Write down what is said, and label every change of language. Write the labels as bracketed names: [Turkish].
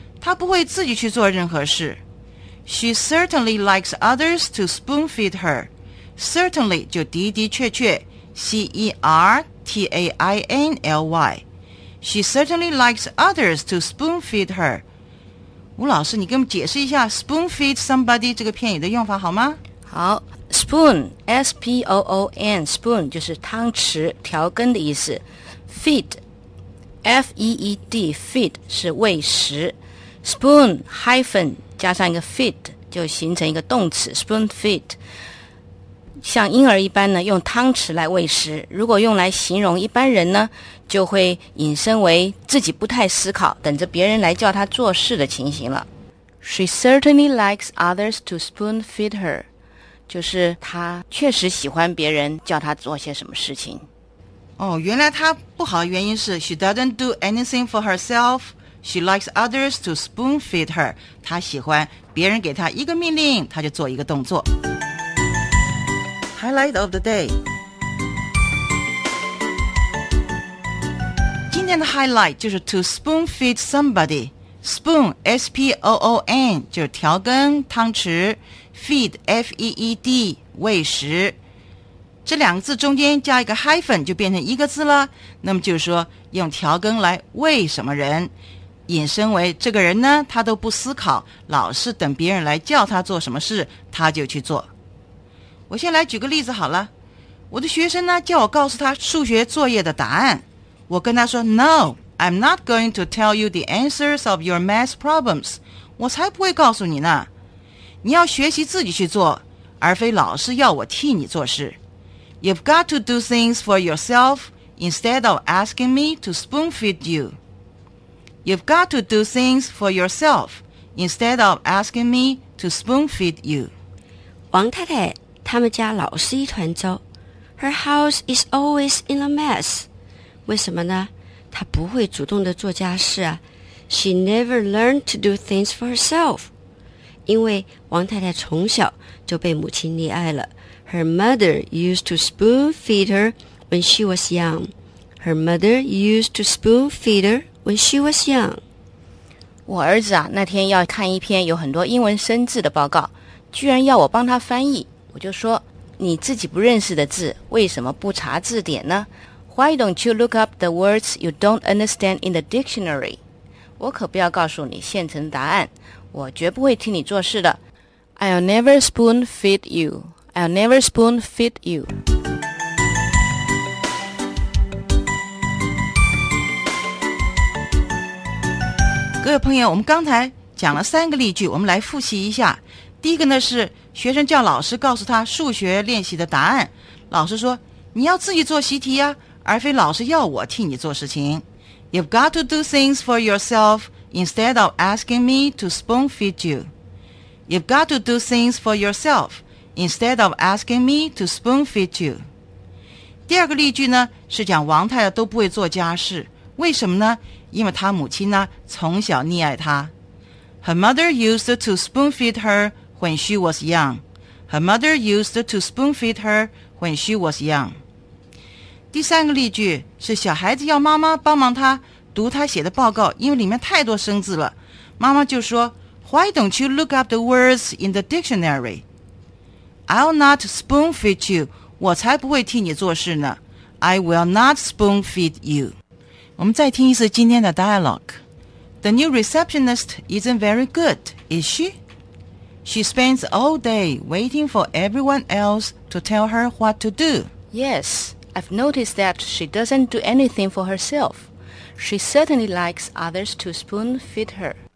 [Chinese] 他不会自己去做任何事。 [English] She certainly likes others to spoon-feed her. Certainly [Chinese] 就的的确确 [English] C-E-R-T-A-I-N-L-Y. She certainly likes others to spoon-feed her. [Chinese] 吴老师，你给我们解释一下 spoon-feed somebody 这个片语的用法好吗？好， spoon, S-P-O-O-N, spoon 就是汤匙、调羹的意思。 feed, F-E-E-D, feed 是喂食。 spoon hyphen 加上一个 feed 就形成一个动词 spoon feed， 像婴儿一般呢用汤匙来喂食，如果用来形容一般人呢就会引申为自己不太思考等着别人来叫他做事的情形了。 [English] She certainly likes others to spoon feed her， [Chinese] 就是他确实喜欢别人叫他做些什么事情。哦，原来他不好的原因是 [English] She doesn't do anything for herselfShe likes others to spoon-feed her. [Chinese] 她喜欢别人给她一个命令，她就做一个动作。 [English] Highlight of the day. [Chinese] 今天的 highlight 就是 to spoon-feed somebody. Spoon, S-P-O-O-N, 就是调羹、汤匙。 Feed, F-E-E-D, 喂食。这两个字中间加一个 hyphen 就变成一个字了。那么就是说用调羹来喂什么人。引申为这个人呢他都不思考，老是等别人来叫他做什么事他就去做。我先来举个例子好了，我的学生呢叫我告诉他数学作业的答案，我跟他说 [English] No, I'm not going to tell you the answers of your math problems， [Chinese] 我才不会告诉你呢，你要学习自己去做，而非老是要我替你做事。 [English] You've got to do things for yourself instead of asking me to spoon feed youYou've got to do things for yourself instead of asking me to spoon feed you. [Chinese] 王太太他们家老是一团糟。 [English] Her house is always in a mess. [Chinese] 为什么呢？她不会主动的做家事啊。 [English] She never learned to do things for herself. [Chinese] 因为王太太从小就被母亲溺爱了。 [English] Her mother used to spoon feed her when she was young. Her mother used to spoon feed herWhen she was young. [Chinese] 我儿子啊，那天要看一篇有很多英文生字的报告，居然要我帮他翻译。我就说，你自己不认识的字，为什么不查字典呢？ [English] Why don't you look up the words you don't understand in the dictionary? [Chinese] 我可不要告诉你现成答案，我绝不会替你做事的。 [English] I'll never spoon feed you. I'll never spoon feed you. [Chinese] 各位朋友，我们刚才讲了三个例句，我们来复习一下。第一个呢是学生叫老师告诉他数学练习的答案，老师说你要自己做习题啊，而非老师要我替你做事情。 [English] You've got to do things for yourself instead of asking me to spoon feed you. You've got to do things for yourself instead of asking me to spoon feed you. [Chinese] 第二个例句呢是讲王太太都不会做家事，为什么呢？因为她母亲呢从小溺爱她。 [English] Her mother used to spoon feed her when she was young. Her mother used to spoon feed her when she was young. [Chinese] 第三个例句是小孩子要妈妈帮忙她读她写的报告，因为里面太多生字了。妈妈就说 [English] Why don't you look up the words in the dictionary? I'll not spoon feed you. [Chinese] 我才不会替你做事呢。 [English] I will not spoon feed you. [Chinese] 我们再听一次今天的 dialogue. [English] The new receptionist isn't very good, is she? She spends all day waiting for everyone else to tell her what to do. Yes, I've noticed that she doesn't do anything for herself. She certainly likes others to spoon feed her.